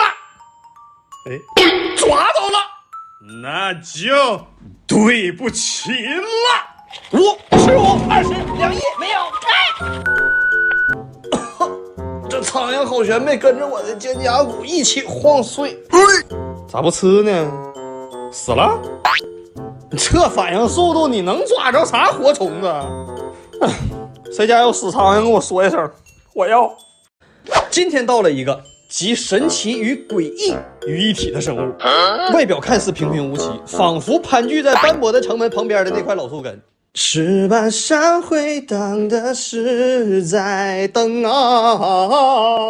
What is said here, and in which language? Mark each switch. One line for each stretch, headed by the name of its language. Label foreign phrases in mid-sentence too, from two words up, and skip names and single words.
Chinese: 哎，抓到了，那就對不起了。5、15、20、2億沒有。這蒼蠅好悬，没跟着我的肩胛骨一起晃碎。咋不吃呢？死了？這反應速度，你能抓着啥活蟲子？誰家有死蒼蠅跟我說一聲，我要。今天到了一個集神奇與詭異於一體的生物，外表看似平平無奇，仿佛盤踞在斑駁的城門旁邊的那塊老樹根。石板上回盪的是在等啊！